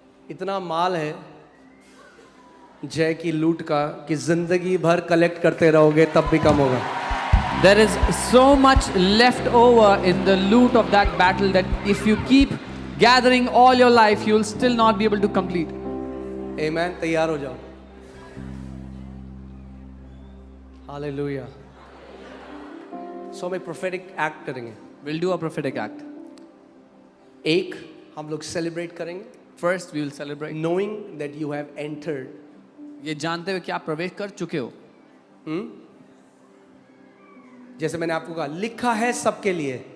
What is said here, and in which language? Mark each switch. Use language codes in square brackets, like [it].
[hi] इतना माल है जय की लूट का कि जिंदगी भर कलेक्ट करते रहोगे तब भी कम होगा. [en] There is so much left over in the loot of that battle that if you keep gathering all your life, you will still not be able to complete. [hi] Amen. तैयार हो जाओ. हालेलुया. सो हम एक prophetic act करेंगे. [en] We'll do a prophetic act. [hi] एक, हम लोग celebrate करेंगे [en] First, we will celebrate. knowing that you have entered. [hi] ये जानते हुए कि आप प्रवेश कर चुके हो. जैसे मैंने आपको कहा, लिखा है सबके लिए,